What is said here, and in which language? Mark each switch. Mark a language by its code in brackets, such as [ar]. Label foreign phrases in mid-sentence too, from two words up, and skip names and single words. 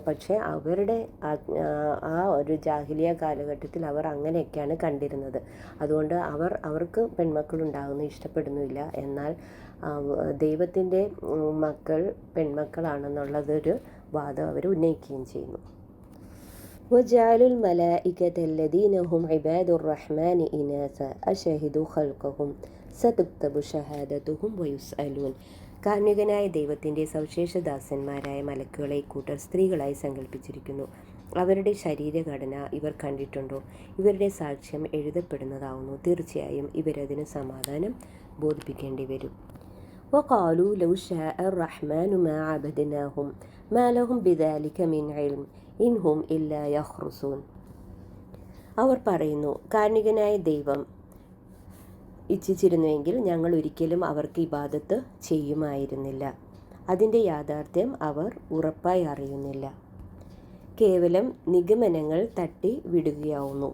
[ml] പക്ഷേ അവരുടെ ആ ഒരു ജാഹിലിയ കാലഘട്ടത്തിൽ അവർ അങ്ങനെയൊക്കെയാണ് കണ്ടിരുന്നത്. അതുകൊണ്ട് അവർക്ക് പെൺമക്കളുണ്ടാകുന്നത് ഇഷ്ടപ്പെടുന്നില്ല. എന്നാൽ ദൈവത്തിൻ്റെ മക്കൾ പെൺമക്കളാണെന്നുള്ളതൊരു വാദം അവർ ഉന്നയിക്കുകയും ചെയ്യുന്നു. [ar] وجعلوا الملائكة الذين هم عباد الرحمن إناثا أشهدوا خلقهم ستكتب شهادتهم ويسألون. [ml] കാരുണികനായ ദൈവത്തിൻ്റെ സവിശേഷദാസന്മാരായ മലക്കുകളെ കൂട്ടർ സ്ത്രീകളായി സങ്കല്പിച്ചിരിക്കുന്നു. അവരുടെ ശരീരഘടന ഇവർ കണ്ടിട്ടുണ്ടോ? ഇവരുടെ സാക്ഷ്യം എഴുതപ്പെടുന്നതാവുന്നു. തീർച്ചയായും ഇവരതിന് സമാധാനം ബോധിപ്പിക്കേണ്ടി വരും. [ar] وقالوا لو شاء الرحمن ما عبدناهم ما لهم بذلك من علم إن هم إلا يخرصون. [ml] അവർ പറയുന്നു, കാരുണികനായ ദൈവം ഇച്ഛിച്ചിരുന്നുവെങ്കിൽ ഞങ്ങൾ ഒരിക്കലും അവർക്ക് ഇബാദത്ത് ചെയ്യുമായിരുന്നില്ല. അതിൻ്റെ യാഥാർത്ഥ്യം അവർ ഉറപ്പായി അറിയുന്നില്ല. കേവലം നിഗമനങ്ങൾ തട്ടി വിടുകയാവുന്നു.